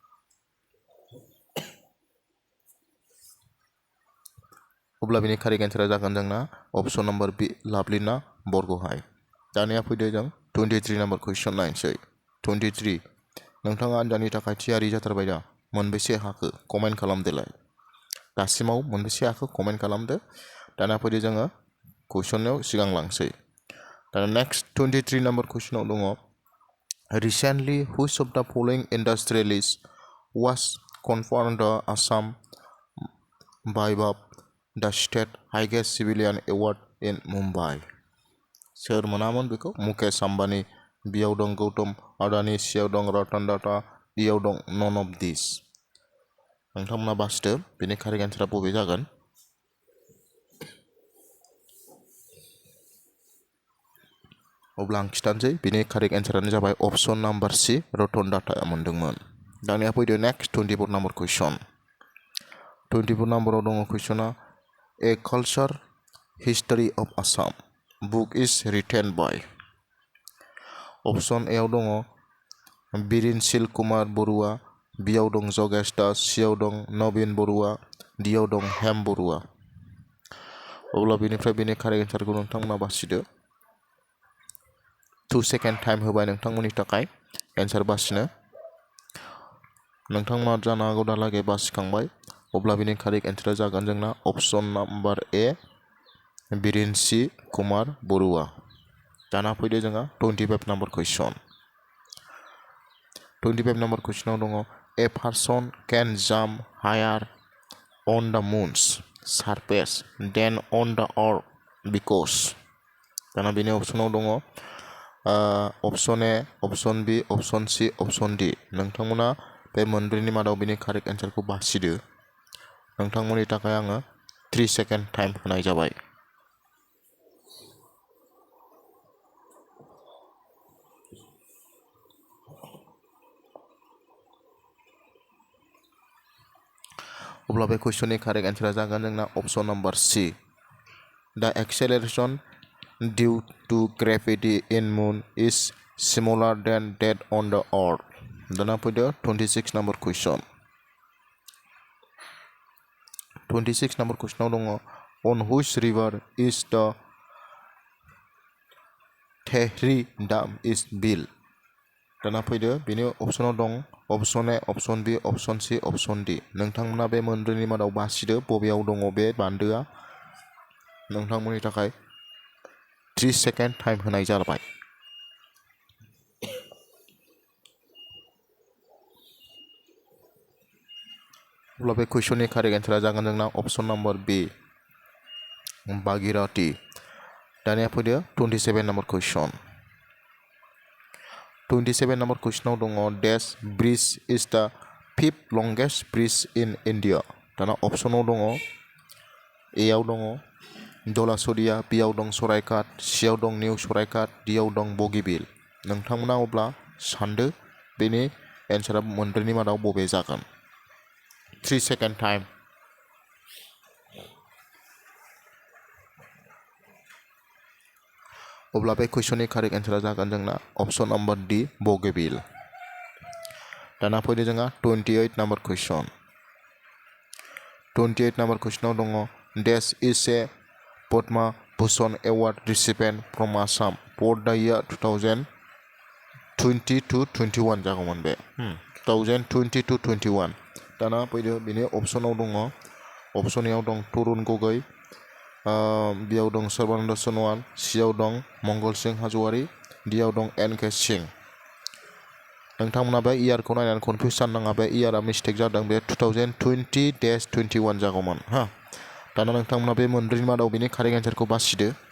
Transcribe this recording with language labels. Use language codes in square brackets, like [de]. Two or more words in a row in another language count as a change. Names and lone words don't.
[brx] अब्ला बिनि [en] correct answer [brx] जागोन जोंना [en] option number B [brx] लाभलिना बरग'हाइन दानिया फैदो जों 23 [en] number question [brx] नायनोसै 23 नोंथाङा आनजादनि थाखाय थियारि जाथारबाय दा मोनबेसे हाखो कमेन्ट खालामदोलाय दासिमाव मोनबेसे हाखो कमेन्ट खालामदो दाना फैदो जोङो कुइसनाव सिगांलांसै दाना [en] next 23 number [brx] कुइसनाव दङ [en] recently which of the following industrialist was conferred the Assam Baibhav the state highest civilian award in Mumbai [brx] सोर मोनामोन बेखौ मुकेश आम्बानी बियाव दं गौतम आडानी सियाव दं रतन टाटा डियाव दं [en] none of this [brx] नोंथांमोना बासिदो बेनि [en] correct answer [brx] बबे जागोन अब्ला आं खिथानोसै बिनि [en] correct answer [brx] जाबाय [en] option number C [brx] रतन टाटाया मोनदोंमोन दानिया फैदो [en] next 24 number question [brx] 24 नंबराव दङ कुइसना [en] a culture history of Assam book is written by option A [brx] आव दङ बिरिनसिल कुमार बरुवा बियाव दं जगेश दास सियाव दं नवीन बरुवा डियाव दं हेम बरुवा अब्ला बेनिफ्राय बेनि [en] correct answer [brx] नोंथांमोना बासिदो 2 [en] second time [brx] होबाय नोंथांमोननि थाखाय एन्सार बासिनो नोंथांमोना जानो हागौ दालागै बासिखांबाय अब्ला बेनि [en] correct answer [brx] जागोन जोंना [en] option number A [brx] बिरिनसि कुमार बरुवा दाना फैदो जोंहा 25 [en] number question [brx] 25 [en] number question [brx] दङ [en] a person can jump higher on the moon's surface than on the earth because [brx] दाना बेनि ऑप्शनाव दङ [en] option A option B option C option D [brx] नोंथांमोना बे मोनब्रैनि मादाव बेनि [en] correct answer [brx] बासिदो नोंथांमोननि थाखाय आङो 3 [en] second time [brx] होनाय जाबाय अब्ला बे [en] question correct answer [brx] जागोन जोंना [en] option number C the acceleration due to gravity in moon is similar than that on the earth [brx] दाना फैदो [en] 26 number question [brx] 26 [en] number question [brx] दङ [en] on which river is the [brx] Tehri [en] dam is built [brx] दाना फैदो बेनि ऑप्शनाव दं [en] option A option B option C option D [brx] नोंथांमोना बे मोनब्रैनि मादाव बासिदो बबेयाव दङ बे बान्दोआ नोंथांमोननि थाखाय 3 [en] second time [brx] होनाय जाबाय अब्ला बे [en] question correct answer [brx] जागोन जोंना [en] option number B [brx] भागीरथी दानिया फैदो 27 [en] number question [brx] 27 [en] number question [brx] दङ [en] dash bridge is the 5th longest bridge in India [brx] दाना ऑप्शनाव दङ ए आव दङ दलासरिया बियाव दं सरायघाट सियाव दं निउ सरायघाट डियाव दं बगीबिल नोंथांमोना अब्ला सानदो बेनि एन्सारा मोनब्रैनि मादाव बबे जागोन 3 [en] second time [brx] अब्ला बे [en] question correct answer [brx] जागोन जोंना [en] option number D बगीबिल [brx] दाना फैदो जोंहा [en] 28 number question 28 number question दङ dash is a Padma Bhushan award recipient from Assam for the year [brx] 2020-21 जागौमोन बे 2020-21 दाना फैदो बेनि ऑप्शनाव दङ ऑप्शन ए आव दं तरुण गगৈ बियाव दं सर्बानन्द सोनोवाल सियाव दं मंगल सिंह हाज'वारी डियाव दं एन के सिंह नोंथांमोना बे इयारखौ नायनानै कनफिउज जानो नाङा बे इयारा मिस्टेक जादों बे 2020-21 जागौमोन हा दाना नोंथांमोना बे मोनब्रैनि मादाव बेनि [en] correct answer [brx] बासिदो